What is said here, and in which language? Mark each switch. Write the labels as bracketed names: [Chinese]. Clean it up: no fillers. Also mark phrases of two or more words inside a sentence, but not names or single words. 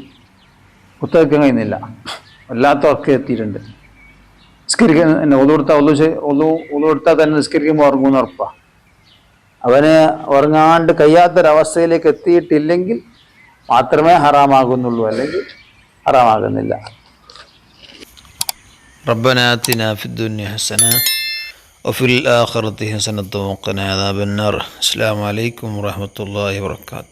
[Malayalam] കുത്തവയ്ക്കാൻ കഴിയുന്നില്ല, വല്ലാത്ത ഉറക്കം എത്തിയിട്ടുണ്ട്. നിസ്കരിക്കാൻ ഒതുകൊടുത്താൽ തന്നെ നിസ്കരിക്കുമ്പോൾ ഉറങ്ങുമെന്ന് ഉറപ്പാണ്. അവന് ഉറങ്ങാണ്ട് കഴിയാത്തൊരവസ്ഥയിലേക്ക് എത്തിയിട്ടില്ലെങ്കിൽ മാത്രമേ ഹറാമാകുന്നുള്ളൂ, അല്ലെങ്കിൽ ഹറാമാകുന്നില്ല. [Arabic] ربنا آتنا في الدنيا حسنة وفي الآخرة حسنة وقنا عذاب النار. السلام عليكم ورحمة الله وبركاته.